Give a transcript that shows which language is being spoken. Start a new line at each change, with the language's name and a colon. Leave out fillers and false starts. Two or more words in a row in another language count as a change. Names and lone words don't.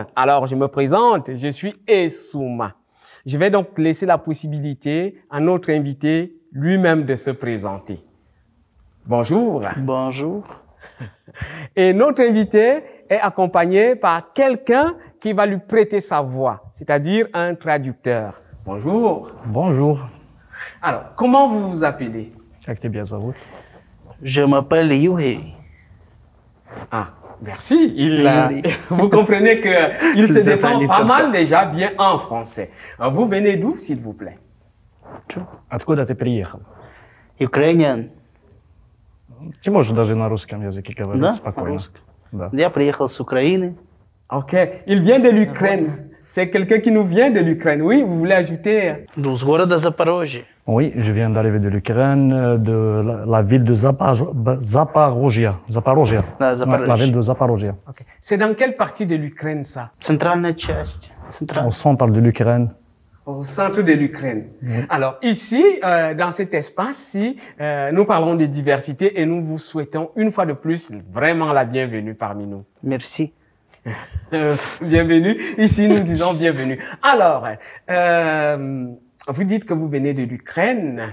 French: Alors, je me présente, je suis Essouma. Je vais donc laisser la possibilité à notre invité lui-même de se présenter. Bonjour. Bonjour. Et notre invité est accompagné par quelqu'un qui va lui prêter sa voix, c'est-à-dire un traducteur. Bonjour. Bonjour. Alors, comment vous vous appelez?
Russian: Как тебя зовут?
French: Je m'appelle Yuri. Ah, merci. Vous comprenez qu'il se défend pas mal déjà bien en français. Vous venez d'où, s'il vous plaît?
Russian: Откуда ты приехал? Ukrainian. Ты можешь даже на русском языке говорить Да, спокойно. русском. Да. Я приехал с Украины.
French: Ok. Il vient de l'Ukraine. C'est quelqu'un qui nous vient de l'Ukraine. Oui, vous voulez ajouter?
Russian: Ну, с города Запорожье.
French: Oui, je viens d'arriver de l'Ukraine, de la ville de Zaporozhia. Zaporozhia.
Russian: Да,
French: Ouais, la
Russian: Запорожье.
French: ville de Zaporozhia. Ok. C'est dans quelle partie de l'Ukraine, ça?
Russian: Центральная часть.
French: Au centre de l'Ukraine. Au centre de l'Ukraine. Alors, ici, dans cet espace-ci, nous parlons de diversité et nous vous souhaitons une fois de plus vraiment la bienvenue parmi nous. Merci. Bienvenue. Ici, nous disons bienvenue. Alors, vous dites que vous venez de l'Ukraine.